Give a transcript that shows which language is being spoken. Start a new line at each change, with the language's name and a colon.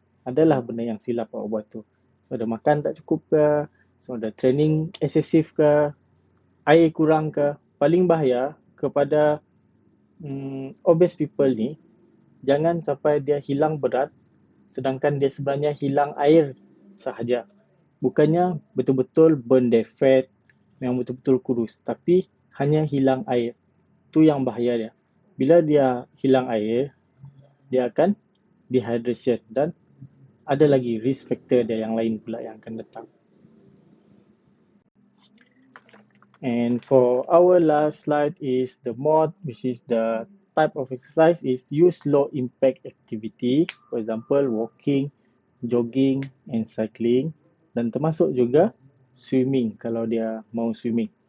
Malay: Adalah benda yang silap awak buat tu. So, ada makan tak cukup ke? So, ada training excessive ke? Air kurang ke? Paling bahaya kepada obese people ni, jangan sampai dia hilang berat sedangkan dia sebenarnya hilang air sahaja. Bukannya betul-betul
English: burn their fat,
Malay: yang betul-betul kurus, tapi hanya hilang air. Tu yang bahaya dia. Bila dia hilang air, dia akan dehydration dan ada lagi risk factor dia yang lain pula yang akan datang.
English: And for our last slide is the mode, which is the type of exercise is use low impact activity, for example walking, jogging and cycling,
Malay: dan termasuk juga swimming kalau dia mau swimming.